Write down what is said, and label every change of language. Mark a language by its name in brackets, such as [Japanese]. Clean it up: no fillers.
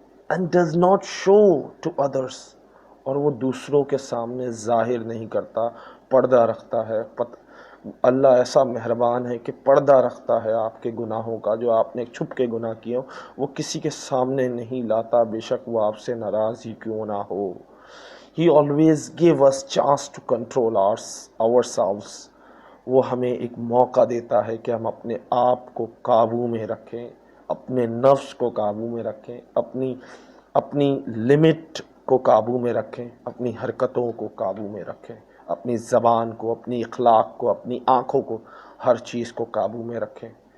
[English] And does not show to others. [Urdu] اور وہ دوسروں کے سامنے ظاہر نہیں کرتا، پردہ رکھتا ہے. اللہ ایسا مہربان ہے کہ پردہ رکھتا ہے آپ کے گناہوں کا. جو آپ نے چھپ کے گناہ کیے ہو وہ کسی کے سامنے نہیں لاتا، بے شک وہ آپ سے ناراض ہی کیوں نہ ہو. [English] He always give us chance to control ourselves. [Urdu] وہ ہمیں ایک موقع دیتا ہے کہ ہم اپنے آپ کو قابو میں رکھیں، اپنے نفس کو قابو میں رکھیں، اپنی لمٹ کو قابو میں رکھیں، اپنی حرکتوں کو قابو میں رکھیں، اپنی زبان کو، اپنی اخلاق کو، اپنی آنکھوں کو، ہر چیز کو قابو میں رکھیں.